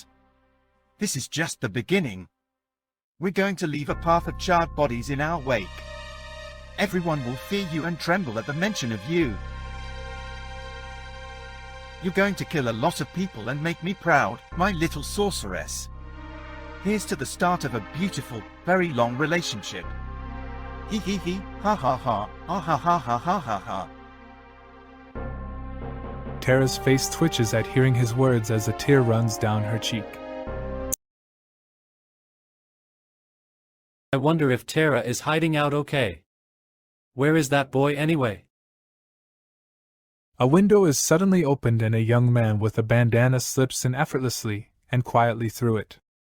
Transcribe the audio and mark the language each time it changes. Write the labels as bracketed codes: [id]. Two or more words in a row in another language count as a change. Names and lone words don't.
[en] This is just the beginning. We're going to leave a path of charred bodies in our wake. Everyone will fear you and tremble at the mention of you. You're going to kill a lot of people and make me proud, my little sorceress. Here's to the start of a beautiful, very long relationship. Hee hee hee, ha ha ha, ha ha ha ha ha ha ha. Tara's face twitches at hearing his words as a tear runs down her cheek. I wonder if Tara is hiding out okay. Where is that boy anyway? A window is suddenly opened and a young man with a bandana slips in effortlessly and quietly through it.